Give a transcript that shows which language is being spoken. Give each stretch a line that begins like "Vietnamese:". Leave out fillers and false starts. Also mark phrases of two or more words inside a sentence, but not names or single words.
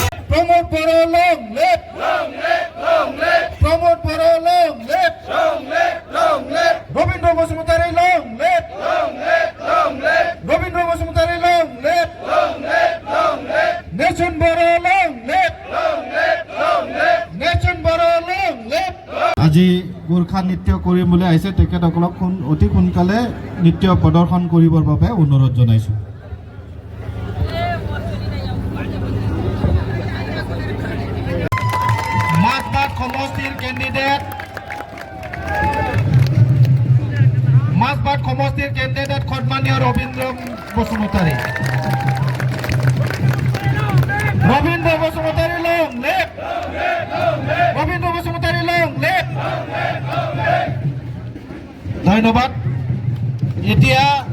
English: Promote Boro long live. Promote Boro long live. Robindra Basumutari long live. Robindra Basumutari long live. Nation Boro long live. Nation Boro long live.
Assamese: আজি গোৰ্খা নৃত্য কৰিম বুলি আহিছে তেখেতসকলক অতি সোনকালে নৃত্য প্ৰদৰ্শন কৰিবৰ বাবে অনুৰোধ জনাইছো মাজবাট সমষ্টিৰ কেণ্ডিডেট সন্মানীয় ৰবীন্দ্ৰ বসুমতাৰী
English: long live
Assamese: ৰবীন্দ্ৰ বসুমতাৰী
English: long live
Assamese: ধন্যবাদ এতিয়া